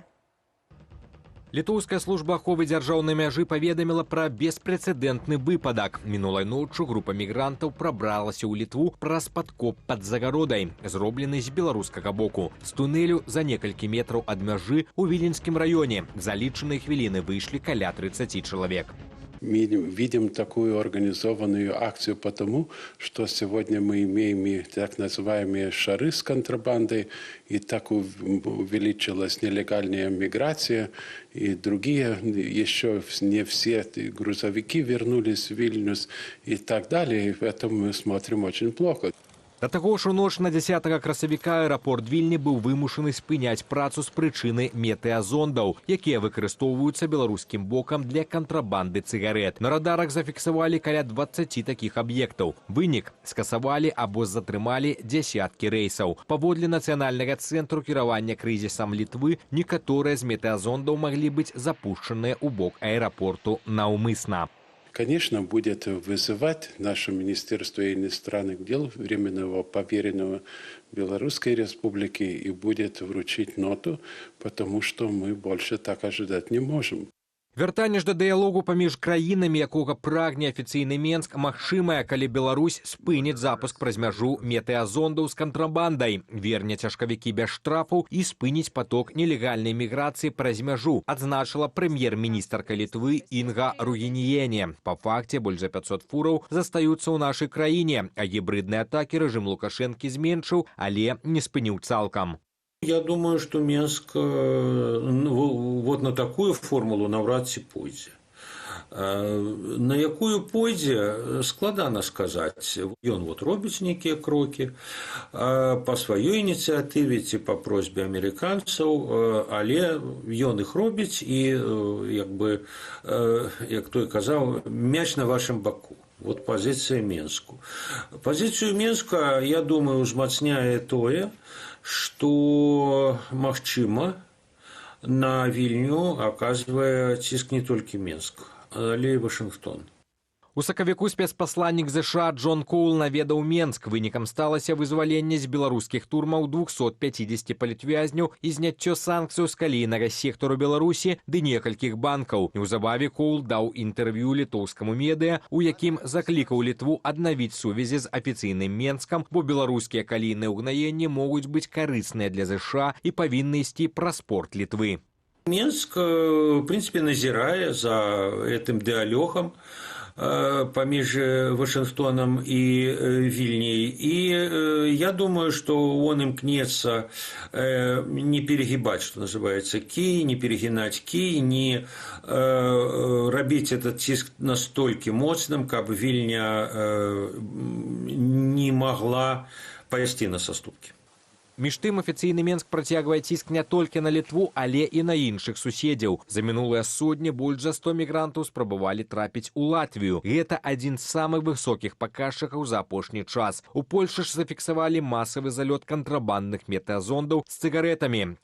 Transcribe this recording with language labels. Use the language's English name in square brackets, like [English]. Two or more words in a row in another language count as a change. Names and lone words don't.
[Belarusian] Літоўская служба аховы дзяржаўнай мяжы паведаміла пра беспрэцэдэнтны выпадак. Мінулай ноччу група мігрантаў прабралася ў Літву праз падкоп пад загародай, зроблены з беларускага боку. З тунэлю за некалькі метраў ад мяжы ў Віленскім раёне за лічаныя хвіліны выйшлі каля 30 чалавек. [Russian] Мы видим такую организованную акцию потому, что сегодня мы имеем так называемые шары с контрабандой, и так увеличилась нелегальная миграция, и другие, еще не все грузовики вернулись в Вильнюс и так далее. И в этом мы смотрим очень плохо. [Belarusian] Да таго ж у ноч на 10 красавіка аэрапорт Вільні быў вымушаны спыняць працу з прычыны метэазондаў, якія выкарыстоўваюцца беларускім бокам для кантрабанды цыгарэт. На радарах зафіксавалі каля 20 такіх аб'ектаў. Вынік – скасавалі або затрымалі дзясяткі рэйсаў. Паводле Нацыянальнага цэнтру кіравання крызісам Літвы, некаторыя з метэазондаў маглі быць запушчаныя ў бок аэрапорту наўмысна. [Russian] Конечно, будет вызывать наше Министерство иностранных дел временного поверенного Белорусской Республики и будет вручить ноту, потому что мы больше так ожидать не можем. [Belarusian] Вяртанне ж да дыялогу паміж краінамі, якога прагне афіцыйны Менск, магчымае, калі Беларусь спыніць запуск праз мяжу метэазондаў з кантрабандай, верне цяжкавікі без штрафаў і спыніць поток нелегальнай міграцыі праз мяжу, адзначыла прэм'ер-міністрка Літвы Інга Ругініене. Па факце больш за 500 фураў застаюцца ў нашай краіне, а гібридныя атакі рэжым Лукашэнкі зменшыў, але не спыніў цалкам. [Russian] Я думаю, что Минск вот на такую формулу навряд [Belarusian] ці пойдзе. На якую пойдзе, складана сказаць. Ён вот робіць нейкія крокі па сваёй ініцыятыве ці па просьбе амерыканцаў, але ён іх робіць і, як той казаў, мяч на вашым баку. [Russian] Вот позиция Минску. Позицию Минска, я думаю, [Belarusian] узмацняе тое, что, магчыма, на Вільню оказывае ціск не толькі Мінск, але і Вашингтон. У сакавіку спецпасланнік ЗША Джон Коул наведаў Менск. Вынікам сталася вызваленне з беларускіх турмаў 250 палітвязняў і зняццё санкцыяў з калійнага сектару Беларусі ды некалькіх банкаў. Неўзабаве Коул даў інтэрв'ю літоўскаму медыа, у якім заклікаў Літву аднавіць сувязі з афіцыйным Менскам, бо беларускія калійныя ўгнаенні могуць быць карысныя для ЗША і павінны ісці праз порт Літвы. [Russian] Минск, в принципе, назирая за этим диалогом поміж Вашингтоном и Вильней. И я думаю, что он имкнется не перегибать, что называется, кий, не перегинать кий, не робить этот тиск настолько мощным, как Вильня не могла [Belarusian] пайсці на саступкі. Між тым, афіцыйны Менск працягвае ціск не толькі на Літву, але і на іншых суседзяў. За мінулыя сотні больш за 100 мігрантаў спрабавалі трапіць у Латвію. Гэта адзін з самых высокіх паказчыкаў за апошні час. У Польшы ж зафіксавалі масавы залёт кантрабандных метэазондаў з цыгарэтамі.